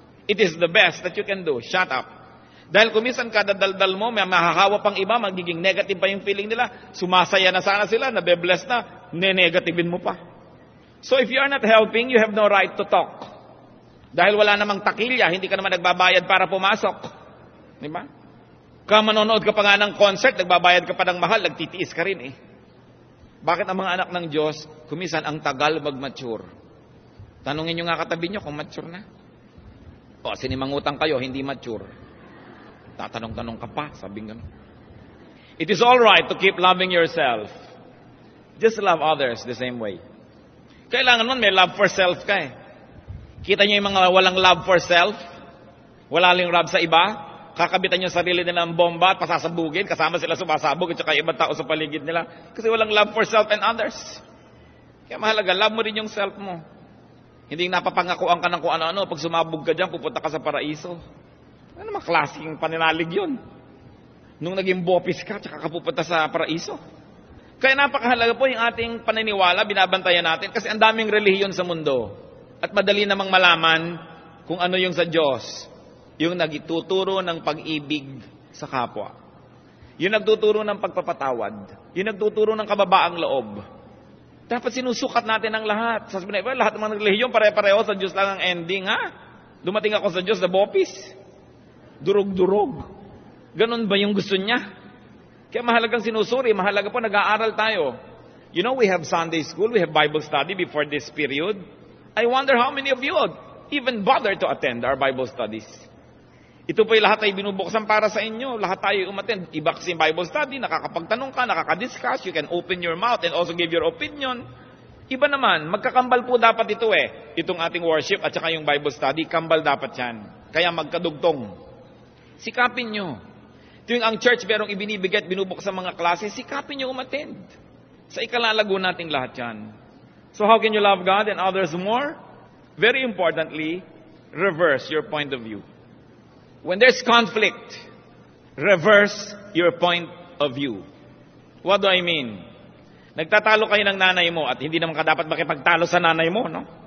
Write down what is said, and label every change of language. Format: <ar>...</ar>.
<en>It is the best that you can do. Shut up.</en> <tl>Dahil kumisan kada daldal mo, may mahahawa pang iba, magiging negative pa yung feeling nila. Sumasaya na sana sila, nabe-bless na, ne-negativin mo pa.</tl> <en>So if you are not helping, you have no right to talk.</en> <tl>Dahil wala namang takilya, hindi ka naman nagbabayad para pumasok. Di ba? Kung manonood ka pa nga ng concert, nagbabayad ka pa ng mahal, nagtitiis ka rin Bakit ang mga anak ng Diyos, kumisan ang tagal mag-mature? Tanungin nyo nga katabi nyo kung mature na. O, sinimangutang kayo, hindi mature. Tatanong-tanong ka pa, sabing gano'n.</tl> <en>It is all right to keep loving yourself. Just love others the same way.</en> <tl>Kailangan nun may</tl> <en>love for self</en> <tl>ka Kita nyo yung mga walang love for self? Wala lang love sa iba? Kakabitan yung sarili nila ng bomba at pasasabugin, kasama sila sumasabog at saka ibang tao sa paligid nila. Kasi walang</tl> <en>love for self and others.</en> <tl>Kaya mahalaga, love mo rin yung self mo. Hindi napapangakuan ka ng kung ano-ano. Pag sumabog ka dyan, pupunta ka sa paraiso. Ano naman klaseng paninalig yun? Nung naging bopis ka, tsaka ka pupunta sa paraiso. Kaya napakahalaga po yung ating paniniwala, binabantayan natin, kasi ang daming relihiyon sa mundo. At madali namang malaman kung ano yung sa Diyos. Yung nagtuturo ng pag-ibig sa kapwa. Yung nagtuturo ng pagpapatawad. Yung nagtuturo ng kababaang loob. Dapat sinusukat natin ang lahat. Sasabihin na, lahat ng mga relihiyon, pare-pareho sa Diyos lang ang ending, Dumating ako sa Diyos na bopis. Durog-durog. Ganon ba yung gusto niya? Kaya mahalagang sinusuri, mahalaga po nag-aaral tayo.</tl> <en>You know, we have Sunday school, we have Bible study before this period. I wonder how many of you would even bother to attend our Bible studies.</en> <tl>Ito po yung lahat ay binubuksan para sa inyo. Lahat tayo umattend. Iba kasi Bible study, nakakapagtanong ka, nakakadiscuss,</tl> <en>you can open your mouth and also give your opinion.</en> <tl>Iba naman, magkakambal po dapat ito Itong ating worship at saka yung Bible study, kambal dapat yan. Kaya magkadugtong. Sikapin nyo. Tuwing ang church merong ibinibigay at binubuk sa mga klase, sikapin nyo umattend. Sa ikalalago nating lahat yan.</tl> <en>So how can you love God and others more? Very importantly, reverse your point of view. When there's conflict, reverse your point of view. What do I mean?</en> <tl>Nagtatalo kayo ng nanay mo at hindi naman ka dapat makipagtalo sa nanay mo, no?</tl>